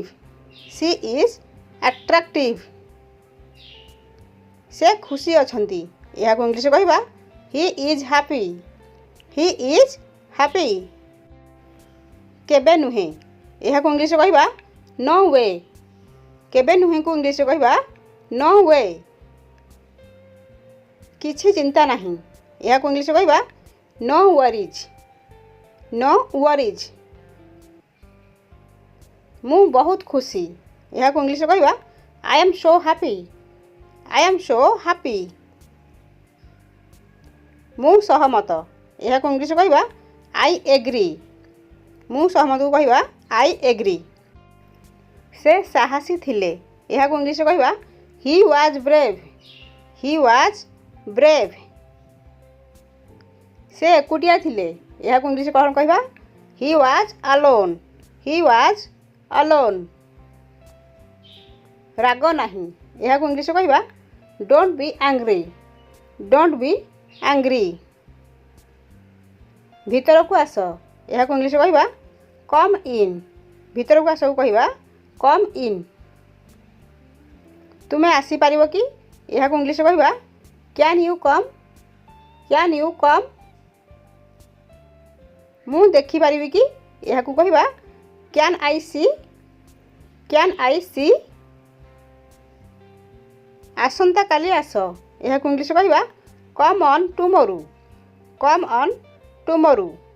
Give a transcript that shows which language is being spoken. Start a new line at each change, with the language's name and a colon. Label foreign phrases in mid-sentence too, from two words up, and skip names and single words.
English: She is attractive.
Odia: ସେ ଖୁସି ଅଛନ୍ତି ଏହାକୁ ଇଂଲିଶରେ କହିବା
English: He is happy. He is happy.
Odia: କେବେ ନୁହେଁ ଏହାକୁ ଇଂଲିଶରେ କହିବା
English: No way.
Odia: କେବେ ନୁହେଁକୁ ଇଂଲିଶରେ କହିବା
English: No way.
Odia: କିଛି ଚିନ୍ତା ନାହିଁ ଏହାକୁ ଇଂଲିଶରେ କହିବା
English: No worries. No worries.
Odia: ମୁଁ ବହୁତ ଖୁସି ଏହାକୁ ଇଂଲିଶରେ କହିବା
English: I am so happy. I am so happy.
Odia: ମୁଁ ସହମତ ଏହାକୁ ଇଂଲିଶରେ କହିବା
English: I agree.
Odia: ମୁଁ ସହମତକୁ କହିବା
English: I agree.
Odia: ସେ ସାହସୀ ଥିଲେ ଏହାକୁ ଇଂଲିଶରେ କହିବା
English: He was brave. He was brave.
Odia: ସେ ଏକୁଟିଆ ଥିଲେ ଏହାକୁ ଇଂଲିଶରେ କ'ଣ କହିବା
English: He was alone. He was alone.
Odia: ରାଗ ନାହିଁ ଏହାକୁ ଇଂଲିଶରେ କହିବା
English: Don't be angry. Don't be angry.
Odia: ଭିତରକୁ ଆସ ଏହାକୁ ଇଂଲିଶରେ କହିବା
English: Come in.
Odia: ଭିତରକୁ ଆସକୁ କହିବା
English: Come in.
Odia: ତୁମେ ଆସିପାରିବ କି ଏହାକୁ ଇଂଲିଶରେ କହିବା
English: Can you come? Can you come?
Odia: ମୁଁ ଦେଖିପାରିବି କି ଏହାକୁ କହିବା
English: can I see, can I see.
Odia: ଆସନ୍ତାକାଲି ଆସ, ଏହାକୁ ଇଂଲିଶ କହିବା
English: come on tomorrow, come on tomorrow.